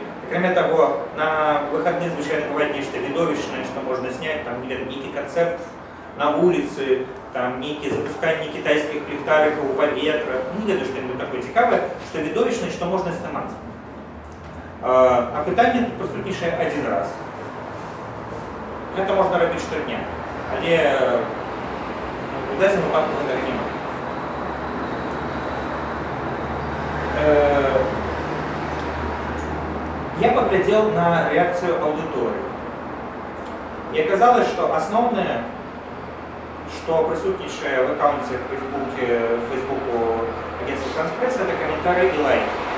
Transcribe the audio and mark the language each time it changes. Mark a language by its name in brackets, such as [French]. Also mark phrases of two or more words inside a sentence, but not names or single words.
[Belarusian] Акрамя таго, на выходных звычайна бывае нешта відовішчнае, што можна зняць, там нейкі канцэрт на вуліцы, там нейкія запусканні кітайскіх ліхтарыкаў у паветра. Не ведаю, што-небудзь такое цікавае, што відовішчнае, што можна здымаць. А пытанне тут прысутнічае адзін раз. Гэта можна рабіць штодня, але у дадзеным выпадку гэтага няма. [Russian] Я поглядел на реакцию аудитории. И оказалось, что основное, что присутствующее в аккаунте в Фейсбуку агентства France-Presse, это комментарии и лайки.